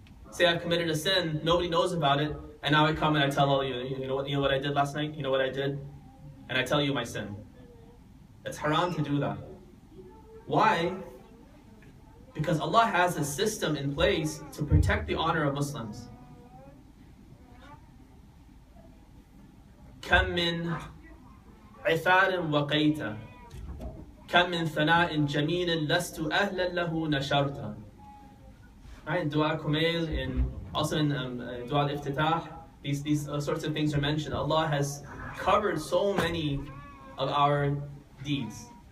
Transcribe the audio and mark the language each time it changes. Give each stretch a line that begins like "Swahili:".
English: Say I've committed a sin, nobody knows about it, and now I come and I tell all you know what I did last night, you know what I did, and I tell you my sin. It's haram to do that. Why? Because Allah has a system in place to protect the honor of Muslims.
Arabic: كم من عثار وقيت كم من ثناء جميل لست أهلا له نشرت.
English: Right, in Dua Kumail, also in Dua Al-Iftitah, these sorts of things are mentioned. Allah has covered so many of our deeds.